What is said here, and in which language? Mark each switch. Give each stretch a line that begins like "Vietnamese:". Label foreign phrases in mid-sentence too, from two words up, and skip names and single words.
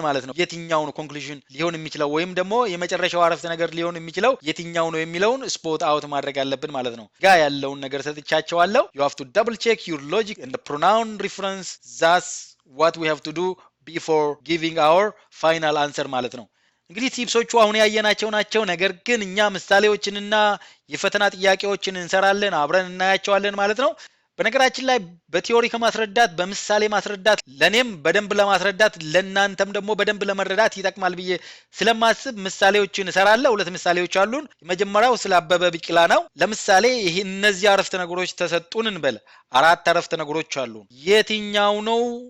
Amharic: ማለት ነው የትኛው ነው conclusion ሊሆን የሚችለው ወይም ደግሞ የመጨረሻው አረፍተ ነገር ሊሆን የሚችለው የትኛው ነው የሚለውን
English: spot out
Amharic: ማድረግ አለብን ማለት ነው ጋ ያለውን ነገር
English: ሰጥቻቸዋለሁ you have to double check your logic and the pronoun reference that's what we have to do before giving our final answer
Amharic: ማለት ነው እንግዲህ ቲፕሶቹ አሁን ያየናቸው ናቸው ነገር ግን እኛ ምሳሌዎችንና የፈተና ጥያቄዎችን እንሰራለን አብረን እናያቸዋለን ማለት ነው በነገራችን ላይ በቲዮሪ ከማስረዳት በምሳሌ ማስረዳት ለኔም በደንብ ለማስረዳት ለናንተም ደግሞ በደንብ ለመረዳት ይጠቅማል ብዬ ስለማስብ ምሳሌዎችን እሰራለሁ ሁለት ምሳሌዎች አሉን የመጀመሪያው ስለ አበበ ቢቂላ ነው ለምሳሌ ይሄ እነዚህ አረፍተ ነገሮች ተሰጡን እንበል አራት አረፍተ ነገሮች አሉ የትኛው ነው